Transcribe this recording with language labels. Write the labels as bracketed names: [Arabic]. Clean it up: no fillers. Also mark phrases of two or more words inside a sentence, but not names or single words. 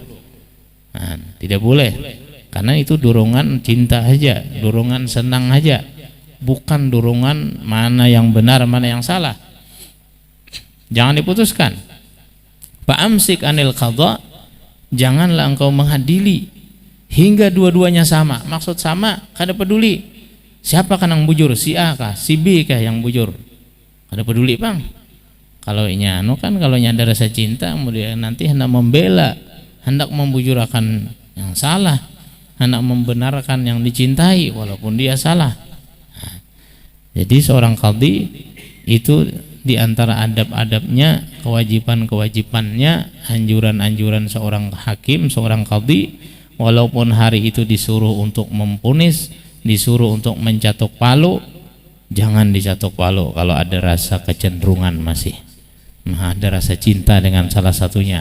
[Indonesian] Nah, tidak boleh, karena itu dorongan cinta aja, dorongan senang aja, bukan dorongan mana yang benar, mana yang salah. Jangan diputuskan. [Arabic] فأمسك عن القضاء, [Indonesian] janganlah engkau mengadili hingga dua-duanya sama. Maksud sama, [Banjar] kada peduli siapa kan yang bujur, si A kah, si B kah yang bujur, kada peduli bang. Kalau nyano kan, [Indonesian] kalau ada rasa cinta, kemudian nanti hendak membela, hendak membujurakan yang salah, hendak membenarkan yang dicintai walaupun dia salah. Nah, jadi seorang qadhi itu di antara adab-adabnya, kewajiban-kewajibannya, anjuran-anjuran seorang hakim, seorang qadhi, walaupun hari itu disuruh untuk mempunis, disuruh untuk mencatok palu, jangan dicatok palu kalau ada rasa kecenderungan masih, ada rasa cinta dengan salah satunya.